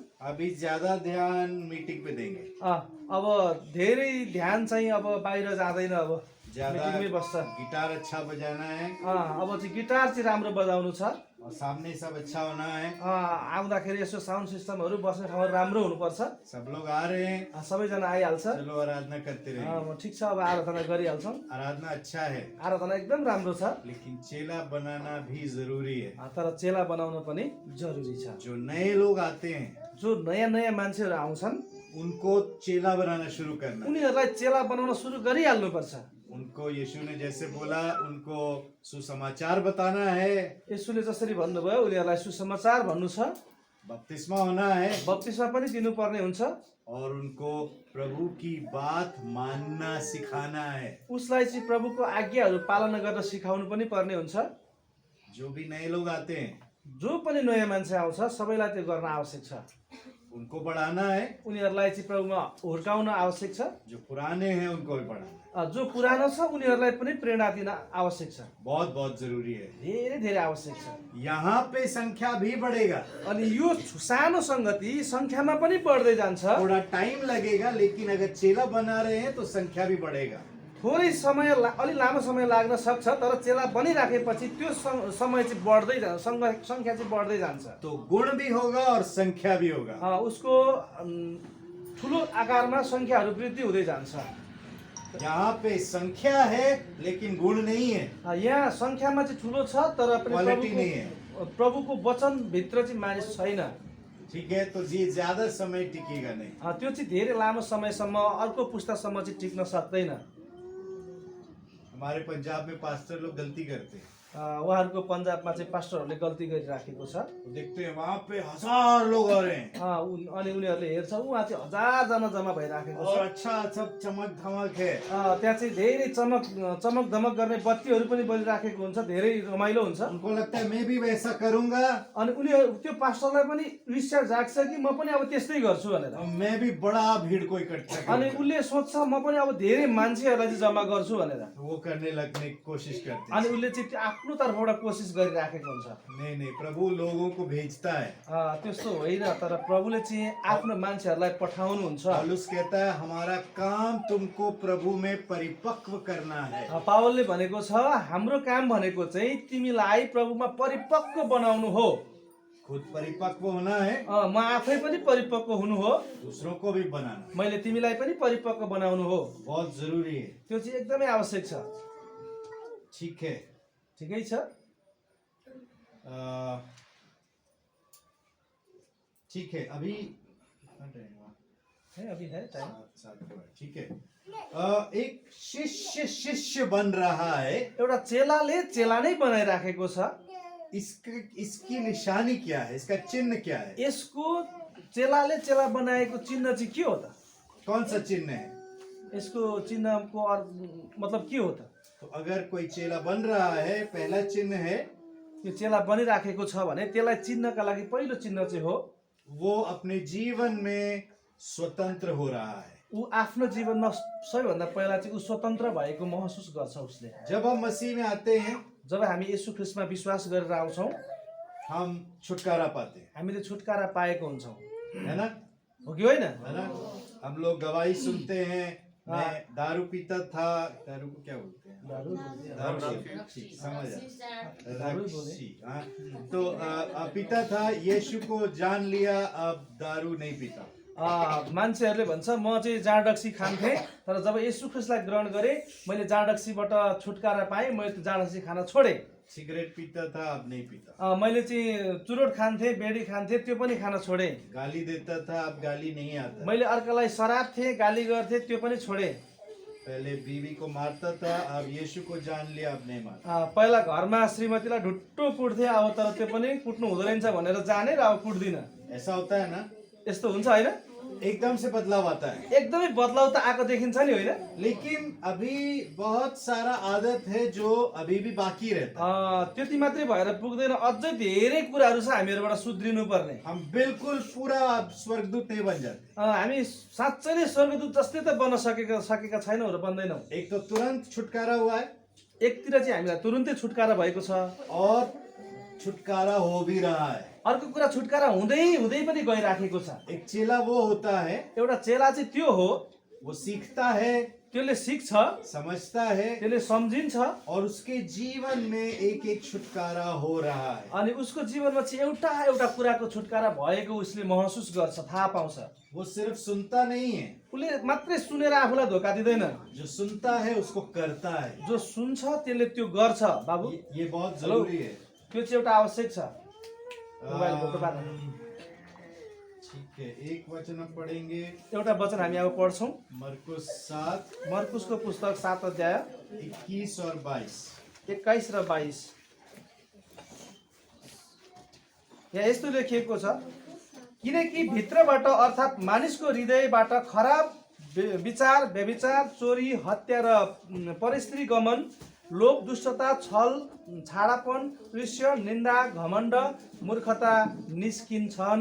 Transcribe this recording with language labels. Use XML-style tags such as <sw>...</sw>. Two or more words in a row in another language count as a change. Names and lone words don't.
<hi>अभी ज्यादा ध्यान मीटिंग पे देंगे।</hi> <ne>अब धेरै ध्यान चाहिँ अब बाहिर जाँदैन, अब मीटिंगमै बस्छ।</ne> <hi>गिटार अच्छा बजाना है।</hi> <ne>अब चाहिँ गिटार चाहिँ राम्रो बजाउनु छ</ne> <hi>और सामने सब अच्छा होना है।</hi> <ne>आउँदाखेरि यसो साउन्ड सिस्टमहरु बस्ने ठाउँ राम्रो हुनुपर्छ।</ne> <hi>सब लोग आ रहे हैं,</hi> <ne>सबैजना आइहाल्छ।</ne> <hi>चलो आराधना करते रहिए।</hi> <ne>ठीक छ, अब आराधना गरिहाल्छौँ।</ne> <hi>आराधना अच्छा है,</hi> <ne>आराधना एकदम राम्रो छ,</ne> <hi>लेकिन चेला बनाना भी जरूरी है।</hi> <ne>तर चेला बनाउन पनि जरुरी छ।</ne> <hi>जो नए लोग आते हैं,</hi> <ne>जो नयाँ नयाँ मान्छेहरु आउँछन्,</ne> <hi>उनको चेला बनाना शुरू करना।</hi> <ne>उनीहरुलाई चेला बनाउन सुरु गरिहाल्नु पर्छ।</ne> <hi>उनको यीशु ने जैसे बोला उनको सुसमाचार बताना है,</hi> <ne>यसुले जसरी भन्नुभयो उनीहरूलाई सुसमाचार भन्नु छ,</ne> <hi>बपतिस्मा होना है</hi> <ne>बप्तिस्मा पनि दिनुपर्ने हुन्छ,</ne> <hi>और उनको प्रभु की बात मानना सिखाना है।</hi> <ne>उसलाई चाहिँ प्रभुको आज्ञाहरू पालना गर्न सिकाउनु पनि पर्ने हुन्छ।</ne> <hi>जो भी नए लोग आते हैं</hi> <ne>जो पनि नयाँ मान्छे आउँछ सबैलाई त्यो गर्न आवश्यक छ।</ne> <hi>उनको बढ़ाना है,</hi> <ne>उनीहरूलाई चाहिँ प्रभुमा हुर्काउन आवश्यक छ।</ne> <hi>जो पुराने हैं उनको भी बढ़ाना है।</hi> <ne>जो पुरानो छ उनीहरूलाई पनि प्रेरणा दिन आवश्यक छ।</ne> <hi>बहुत बहुत जरूरी है।</hi> <ne>धेरै धेरै आवश्यक छ।</ne> <hi>यहाँ पे संख्या भी बढ़ेगा,</hi> <ne>अनि यो सानो संगति संख्यामा पनि बढ्दै जान्छ।</ne> <hi>थोड़ा टाइम लगेगा, लेकिन अगर चेला बना रहे हैं तो संख्या भी बढ़ेगा।</hi> <ne>थोरै समय अलि लामो समय लाग्न सक्छ, तर चेला बनिराखेपछि त्यो समय चाहिँ बढ्दै जान्छ, संख्या चाहिँ बढ्दै जान्छ।</ne> <hi>तो गुण भी होगा और संख्या भी होगा।</hi> <ne>उसको ठुलो आकारमा संख्याहरू वृद्धि हुँदै जान्छ।</ne> <hi>यहाँ पे संख्या है लेकिन गुण नहीं है,</hi> <ne>यहाँ संख्यामा चाहिँ ठुलो छ तर पनि</ne> <hi>क्वालिटी नहीं है।</hi> <ne>प्रभुको वचन भित्र चाहिँ मानिस छैन।</ne> <hi>ठीक है, तो ये ज्यादा समय टिकेगा नहीं।</hi> <ne>त्यो चाहिँ धेरै लामो समयसम्म अर्को पुस्तासम्म चाहिँ टिक्न सक्दैन।</ne> <hi>हमारे पंजाब में पास्टर लोग गलती करते हैं,</hi> <ne>उहाँहरूको पन्जाबमा चाहिँ पास्टरहरूले गल्ती गरिराखेको छ।</ne> <hi>देखते हैं वहाँ पे 1000 लोग आ रहे हैं</hi> <ne>अनि उनीहरूले हेर्छ उहाँ चाहिँ 1000 जना जम्मा भइराखेको</ne> <hi>और</hi> <ne>छ।</ne> <hi>अच्छा सब चमक धमक है,</hi> <ne>त्यहाँ चाहिँ धेरै चमक धमक गर्ने बत्तीहरू पनि बलिराखेको हुन्छ, धेरै रमाइलो हुन्छ।</ne> <hi>उनको लगता है मैं भी वैसा करूंगा,</hi> <ne>अनि उनीहरू त्यो पास्टरलाई पनि ईर्ष्या जाग्छ कि म पनि अब त्यस्तै गर्छु भनेर।</ne> <hi>और मैं भी बड़ा भीड़ को इकट्ठा</hi> <ne>अनि</ne> <hi>करूंगा।</hi> <ne>उसले सोच्छ म पनि अब धेरै मान्छेहरूलाई चाहिँ जम्मा गर्छु भनेर।</ne> <hi>वो करने लगने की कोशिश करते</hi> <ne>अनि</ne> <hi>हैं।</hi> <ne>उसले चाहिँ आफ्नो तर्फबाट कोसिस गरिराखेको हुन्छ।</ne> <hi>नहीं, प्रभु लोगों को भेजता है।</hi> <ne>त्यस्तो होइन, तर प्रभुले चाहिँ आफ्नो मान्छेहरूलाई पठाउनुहुन्छ।</ne> <hi>पौलुस कहता है हमारा काम तुमको प्रभु में परिपक्व करना है।</hi> <ne>पावलले भनेको छ हाम्रो काम भनेको चाहिँ तिमीलाई प्रभुमा परिपक्व बनाउनु हो।</ne> <hi>खुद परिपक्व होना है,</hi> <ne>म आफै पनि परिपक्व हुनु हो,</ne> <hi>दूसरों को भी बनाना,</hi> <ne>मैले तिमीलाई पनि परिपक्व बनाउनु हो।</ne> <hi>बहुत जरूरी है।</hi> <ne>त्यो चाहिँ एकदमै आवश्यक छ।</ne> <hi>ठीक है,</hi> <ne>ठिकै छ।</ne> <hi>ठीक है, अभी अभी है टाइम। ठीक है। एक शिष्य बन रहा है,</hi> <ne>एउटा चेलाले चेला नै बनाइराखेको छ।</ne> <hi>इसकी निशानी क्या है, इसका चिन्ह क्या है?</hi> <ne>यसको चेलाले चेला बनाएको चिन्ह चाहिँ के हो त?</ne> <hi>कौन सा चिन्ह है?</hi> <ne>यसको चिन्हको मतलब के हो त?</ne> <hi>तो अगर कोई चेला बन रहा है, पहला चिन्ह है</hi> <ne>यो चेला बनिराखेको छ भने त्यसलाई चिन्हका लागि पहिलो चिन्ह चाहिँ हो</ne> <hi>वो अपने जीवन में स्वतंत्र हो रहा है।</hi> <ne>ऊ आफ्नो जीवनमा सबैभन्दा पहिला चाहिँ ऊ स्वतन्त्र भएको महसुस गर्छ उसले।</ne> <hi>जब हम मसीह में आते हैं,</hi> <ne>जब हामी येशू ख्रिस्टमा विश्वास गरेर आउँछौँ,</ne> <hi>हम छुटकारा पाते हैं,</hi> <ne>हामीले छुटकारा पाएको हुन्छौँ,</ne> <hi>है ना?</hi> <ne>हो कि होइन?</ne> <hi>है ना? हम लोग गवाही सुनते हैं, मैं दारू पीता था, दारू को क्या बोलते हैं? दारू समझ हाँ। तो पीता था, यीशु को जान लिया, अब दारू नहीं पीता।</hi> <ne>मान्छेहरूले भन्छ म चाहिँ जाँडक्सी खान्थेँ, तर जब येशू ख्रिस्टलाई ग्रहण गरेँ मैले जाँडक्सीबाट छुटकारा पाएँ, मैले त्यो जाँडक्सी खान छोडेँ।</ne> <hi>सिगरेट पीता था, अब नहीं पीता।</hi> <ne>मैले चाहिँ चुरोट खान्थेँ, बेडी खान्थेँ, त्यो पनि खान छोडेँ।</ne> <hi>गाली देता था, अब गाली नहीं आता।</hi> <ne>मैले अर्कालाई शराब थिएँ, गाली गर्थेँ, त्यो पनि छोडेँ।</ne> <hi>पहले बीवी को मारता था, अब यीशु को जान लिया, अब नहीं मारता।</hi> <ne>पहिला घरमा श्रीमतीलाई ढुट्टो कुट्थे, अब तर त्यो पनि कुट्नु हुँदो रहेछ भनेर जाने र अब कुट्दिनँ।</ne> <hi>ऐसा होता है ना?</hi> <ne>यस्तो हुन्छ होइन?</ne> <hi>एकदम से बदलाव आता है,</hi> <ne>एकदमै बदलाव त आएको देखिन्छ नि, होइन?</ne> <hi>लेकिन अभी बहुत सारा आदत है जो अभी भी बाकी रहता है।</hi> <ne>त्यति मात्रै भएर पुग्दैन, अझै धेरै कुराहरू छ हामीहरूबाट सुध्रिनु पर्ने।</ne> <hi>हम बिल्कुल पूरा स्वर्गदूत नहीं बन जाते।</hi> <ne>हामी साँच्चै नै स्वर्गदूत जस्तै त बन्न सकेका छैनौँ र बन्दैनौँ।</ne> <hi>एक तो तुरंत छुटकारा हुआ है,</hi> <ne>एकतिर चाहिँ हामीलाई तुरुन्तै छुटकारा भएको छ,</ne> <hi>और छुटकारा हो भी रहा है।</hi> <ne>अर्को कुरा छुटकारा हुँदै हुँदै पनि गइराखेको छ।</ne> <hi>एक चेला वो होता है,</hi> <ne>एउटा चेला चाहिँ त्यो हो,</ne> <hi>वो सीखता है,</hi> <ne>त्यसले सिक्छ,</ne> <hi>समझता है,</hi> <ne>त्यसले सम्झिन्छ,</ne> <hi>और उसके जीवन में एक एक छुटकारा हो रहा है।</hi> <ne>अनि उसको जीवनमा चाहिँ एउटा एउटा कुराको छुटकारा भएको उसले महसुस गर्छ, थाहा पाउँछ।</ne> <hi>वो सिर्फ सुनता नहीं है,</hi> <ne>उसले मात्रै सुनेर आफूलाई धोका दिँदैन,</ne> <hi>जो सुनता है उसको करता है।</hi> <ne>जो सुन्छ त्यसले त्यो गर्छ। बाबु</ne> <hi>ये बहुत जरूरी है।</hi> <ne>त्यो चाहिँ एउटा आवश्यक छ।</ne> <hi>ठीक है, एक वचन हम पढ़ेंगे।</hi> <ne>एउटा वचन हामी अब पढ्छौँ।</ne> <hi>मरकुस 7</hi> <ne>मर्कुसको पुस्तक 7 अध्याय</ne> <hi>21 और 22।</hi> <ne>21 र 22। यहाँ यस्तो लेखिएको छ, किनकि भित्रबाट अर्थात् मानिसको हृदयबाट खराब विचार, व्यभिचार, चोरी, हत्या र परस्त्री गमन, लोभ, दुष्टता, छल, छाडापन, ईर्ष्या, निन्दा, घमण्ड, मूर्खता निस्किन्छन्।</ne>